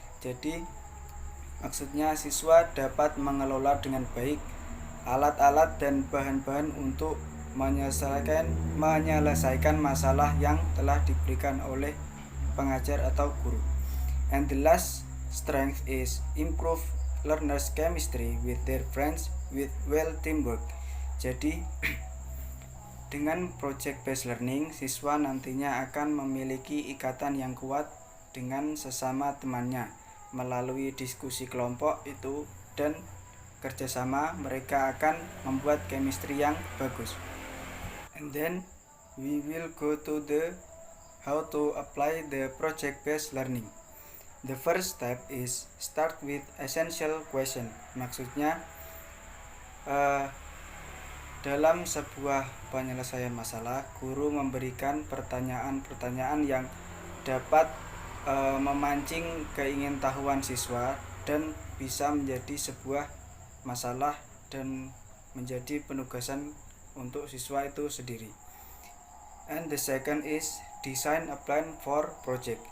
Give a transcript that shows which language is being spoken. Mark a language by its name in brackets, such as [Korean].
[Indonesian] Jadi maksudnya siswa dapat mengelola dengan baik alat-alat dan bahan-bahan untuk menyelesaikan masalah yang telah diberikan oleh pengajar atau guru. [English] And the last strength is improve learners chemistry with their friends with well teamwork. [Indonesian] Jadi dengan project based learning, siswa nantinya akan memiliki ikatan yang kuat dengan sesama temannya melalui diskusi kelompok itu dan kerjasama mereka akan membuat chemistry yang bagus. [English] And then we will go to the how to apply the project-based learning. The first step is start with essential question. [Indonesian] Maksudnya dalam sebuah penyelesaian masalah, guru memberikan pertanyaan-pertanyaan yang dapat memancing keingintahuan siswa dan bisa menjadi sebuah masalah dan menjadi penugasan untuk siswa itu sendiri. [English] And the second is design a plan for project.